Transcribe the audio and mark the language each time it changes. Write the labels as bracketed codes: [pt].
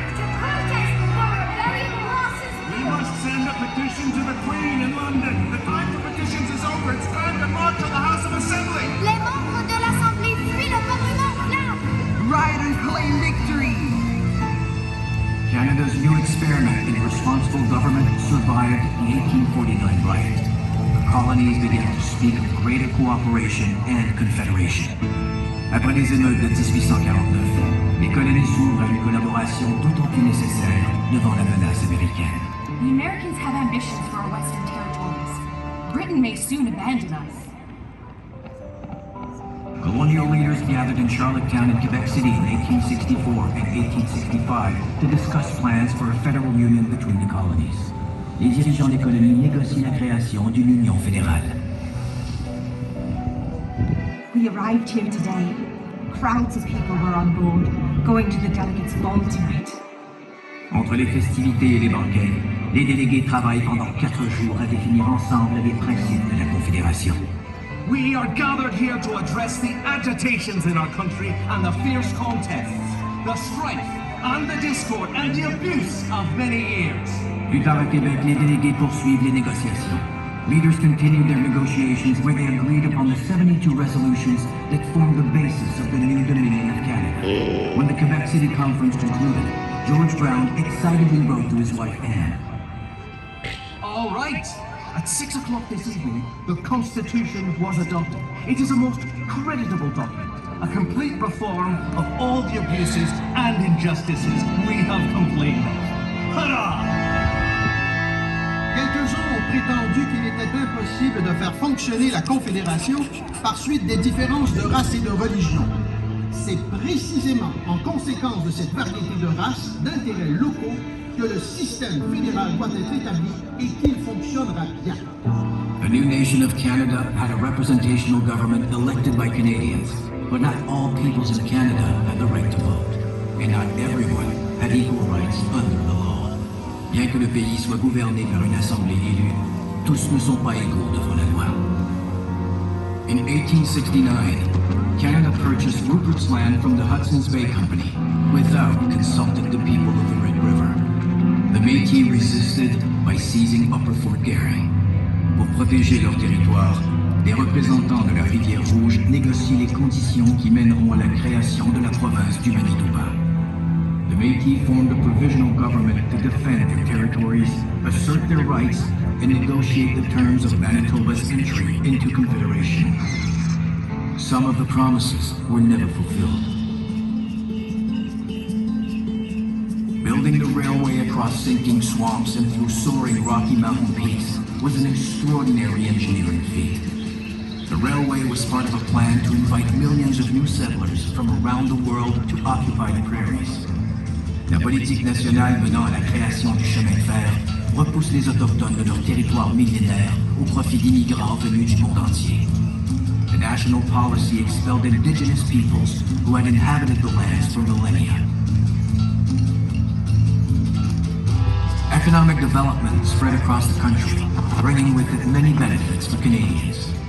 [en] We must send a petition to the Queen in London. The time for petitions is over. It's time to march to the House of Assembly. [fr] Les membres de l'Assemblée fuient le Parlement. Là, [en] Rioters claim victory. Canada's new experiment in responsible government survived the 1849 riot. The colonies began to speak of greater cooperation and confederation. [fr] Après les émeutes de 1849, les colonies s'ouvrent à une collaboration d'autant plus nécessaire devant la menace américaine. [en] The Americans have ambitions for our western territories. Britain may soon abandon us. Colonial leaders gathered in Charlottetown and Quebec City in 1864 and 1865 to discuss plans for a federal union between the colonies. [fr] Les dirigeants des colonies négocient la création d'une union fédérale. [en] We arrived here today. Crowds of people were on board, going to the delegates' ball tonight. [fr] Entre les festivités et les banquets, les délégués travaillent pendant 4 jours à définir ensemble les principes de la Confédération. [en] We are gathered here to address the agitations in our country and the fierce contests, the strife and the discord and the abuse of many years. [fr] Plus tard à Québec, les délégués poursuivent les négociations. [en] Leaders continued their negotiations where they agreed upon the 72 resolutions that formed the basis of the new Dominion of Canada. When the Quebec City Conference concluded, George Brown excitedly wrote to his wife Anne. All right. At 6 o'clock this evening, the Constitution was adopted. It is a most creditable document, a complete reform of all the abuses and injustices we have complained of. Hurrah! [fr] Quelques-uns ont prétendu qu'il était impossible de faire fonctionner la Confédération par suite des différences de race et de religion. C'est précisément en conséquence de cette variété de races, d'intérêts locaux, que le système fédéral doit être établi et qu'il fonctionnera bien. [en] A new nation of Canada had a representational government elected by Canadians, but not all peoples in Canada had the right to vote, and not everyone had equal rights under the law. [fr] Bien que le pays soit gouverné par une assemblée élue, tous ne sont pas égaux devant la loi. [en] In 1869, Canada purchased Rupert's Land from the Hudson's Bay Company without consulting the people of the Red River. The Métis resisted by seizing Upper Fort Garry. [fr] Pour protéger leur territoire, les représentants de la rivière Rouge négocient les conditions qui mèneront à la création de la province du Manitoba. [en] The Métis formed a provisional government to defend their territories, assert their rights, and negotiate the terms of Manitoba's entry into Confederation. Some of the promises were never fulfilled. Building the railway across sinking swamps and through soaring Rocky Mountain peaks was an extraordinary engineering feat. The railway was part of a plan to invite millions of new settlers from around the world to occupy the prairies. [fr] La politique nationale menant à la création du chemin de fer repousse les Autochtones de leur territoire millénaire au profit d'immigrants venus du monde entier. [en] The national policy expelled indigenous peoples who had inhabited the lands for millennia. Economic development spread across the country, bringing with it many benefits for Canadians.